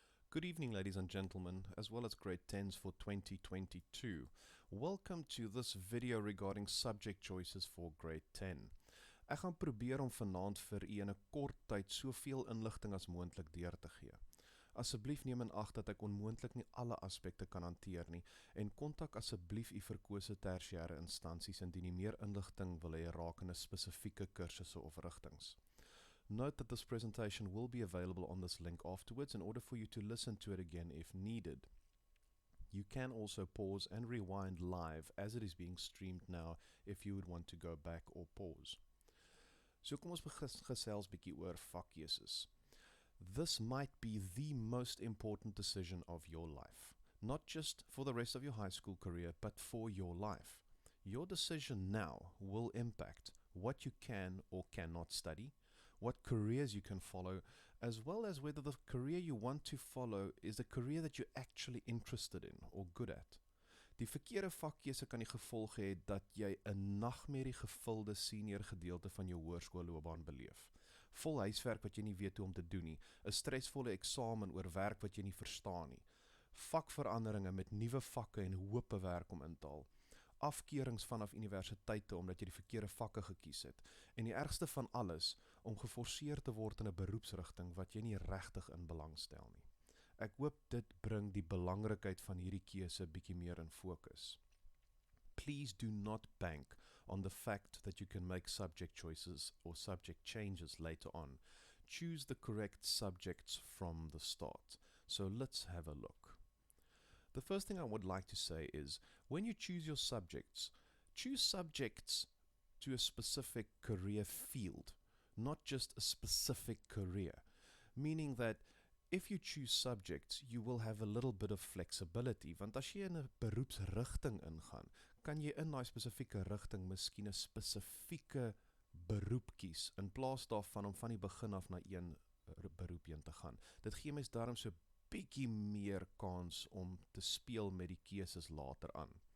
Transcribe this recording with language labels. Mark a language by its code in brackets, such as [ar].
[en] Good evening, ladies and gentlemen, as well as grade 10s for 2022. Welcome to this video regarding subject choices for grade 10. [af] Ek gaan probeer om vanaand vir u in 'n kort tyd soveel inligting as moontlik deur te gee. Asseblief neem in ag dat ek onmoontlik nie alle aspekte kan hanteer nie en kontak asseblief u verkose tersiêre instansies indien u meer inligting wil hê rakende spesifieke kursusse of rigtings. [en] Note that this presentation will be available on this link afterwards in order for you to listen to it again if needed. You can also pause and rewind live as it is being streamed now if you would want to go back or pause. [af] So kom ons gesels bietjie oor vakkeuses. [en] This might be the most important decision of your life, not just for the rest of your high school career, but for your life. Your decision now will impact what you can or cannot study, what careers you can follow, as well as whether the career you want to follow is a career that you're actually interested in or good at. [af] Die verkeerde vakkeuse kan die gevolg hê dat jy 'n nagmerrie gevulde senior gedeelte van jou hoërskoolloopbaan beleef. Vol huiswerk wat jy nie weet hoe om te doen nie, 'n stresvolle eksamen oor werk wat jy nie verstaan nie, vakveranderinge met nuwe vakke en hope werk om in te haal, afkeurings vanaf universiteite omdat jy die verkeerde vakke gekies het, en die ergste van alles, om geforseer te word in 'n beroepsrigting wat jy nie regtig in belang stel nie. Ek hoop dit bring die belangrikheid van hierdie keuse bietjie meer in fokus. [en] Please do not bank on the fact that you can make subject choices or subject changes later on. Choose the correct subjects from the start. So let's have a look. The first thing I would like to say is, when you choose your subjects, choose subjects to a specific career field, not just a specific career. Meaning that if you choose subjects, you will have a little bit of flexibility. [af] Want as jy in 'n beroepsrigting ingaan, kan jy in daai spesifieke rigting miskien 'n spesifieke beroep kies, in plaas daarvan om van die begin af na een beroep heen te gaan. Dit gee mens daarom so bietjie meer kans om te speel met die keuses later aan.